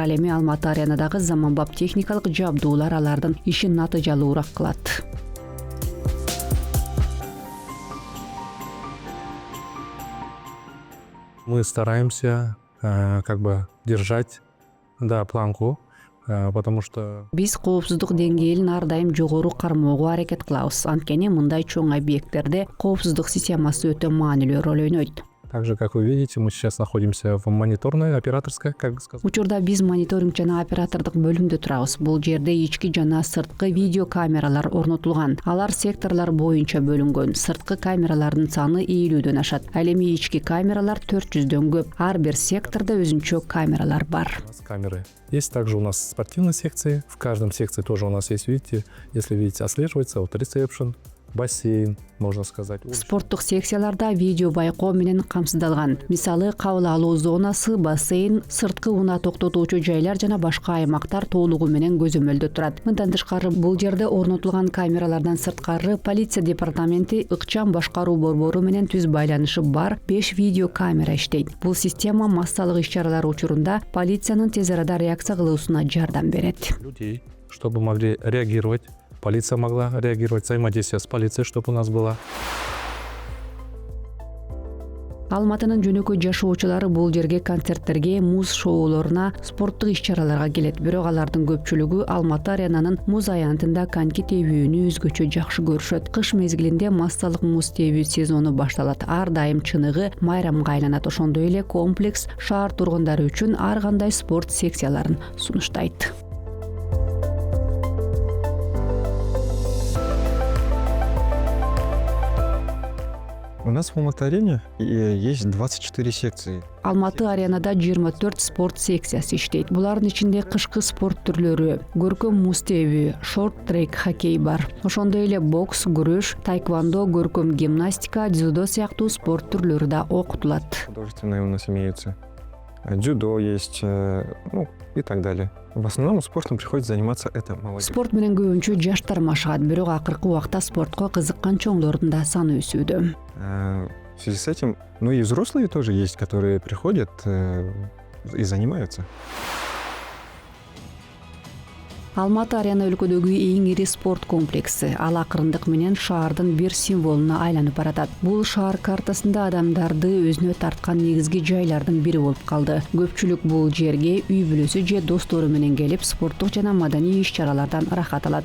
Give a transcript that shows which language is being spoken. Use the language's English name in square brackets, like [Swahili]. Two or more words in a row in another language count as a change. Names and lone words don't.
[Kyrgyz] Ал эми Алматы аренадагы заманбап техникалык жабдуулар алардын ишин натыйжалуураак кылат. [Russian] Мы стараемся держать, планку, потому что [Kyrgyz] Биз коопсуздук деңгээлин ар дайым жогору кармоого аракет кылабыз. Анткени мындай чоң объекттерде коопсуздук системасы өтө маанилүү роль ойнойт. [Russian] так же, как вы видите, мы сейчас находимся в мониторной, операторской, как бы сказать. [Kyrgyz] Учурда биз мониторинг жана оператордук бөлүмдө турабыз. Бул жерде ички жана сырткы видео камералар орнотулган. Алар секторлор боюнча бөлүнгөн. Сырткы камералардын саны 50-дөн ашат. Ал эми ички камералар 400дөн көп. Ар бир сектордо өзүнчө камералар бар. [Russian] У нас камеры. Есть также у нас спортивные секции. В каждом секции тоже у нас есть, видите, если видите, отслеживается вот ресепшн, бассейн, можно сказать. [Kyrgyz] Спорттук секцияларда видео байкоо менен камсыздалган. Мисалы, кабыл алуу зонасы, бассейн, сырткы унаа токтотуучу жайлар жана башка аймактар толугу менен көзөмөлдө турат. Мындан тышкары бул жерде орнотулган камералардан сырткары полиция департаменти ыкчам башкаруу борбору менен түз байланышы бар 5 видео камера иштейт. Бул система массалык иш-чаралар учурунда полициянын тез арада реакция кылуусуна жардам берет. [Russian] Людей, чтобы могли реагировать. Полиция могла реагировать, взаимодействие с полицией, чтобы у нас было. [Kyrgyz] Алматынын жөнөкөй жашоочулары бул жерге концерттерге, муз шоулоруна, спорттук иш-чараларга келет. Бирок алардын көпчүлүгү Алматы аренанын муз аянтында коньки тебүүнү өзгөчө жакшы көрүшөт. Кыш мезгилинде массалык муз тебүү сезону башталат. Ар дайым чыныгы майрамга айланат. Ошондой эле комплекс шаар тургундары үчүн ар кандай спорт секцияларын сунуштайт. [Russian] У нас в Алматы-арене есть 24 секции. [Kyrgyz] Алматы аренада 24 спорт секциясы иштейт. Булардын ичинде кышкы спорт түрлөрү, көркөм муз тебүү, шорт-трек, хоккей бар. Ошондой эле бокс, күрөш, тайквондо, көркөм гимнастика, дзюдо сыяктуу спорт түрлөрү да окутулат. [Russian] Художественные у нас имеются. Дзюдо есть, и так далее. В основном спортом приходится заниматься это молодежь. [Kyrgyz] Спорт менен көбүнчө жаштар машыгат, бирок акыркы убакта спортко кызыккан чоңдордун да саны өсүүдө. [Russian] В связи с этим, и взрослые тоже есть, которые приходят и занимаются. [Kyrgyz] Алматы арена өлкөдөгү эң ири спорт комплекси. Ал акырындык менен шаардын бир символуна айланып баратат. Бул шаар картасында адамдарды өзүнө тарткан негизги жайлардын бири болуп калды. Көпчүлүк бул жерге үй бүлөсү же достору менен келип, спорттук жана маданий иш-чаралардан ырахат алат.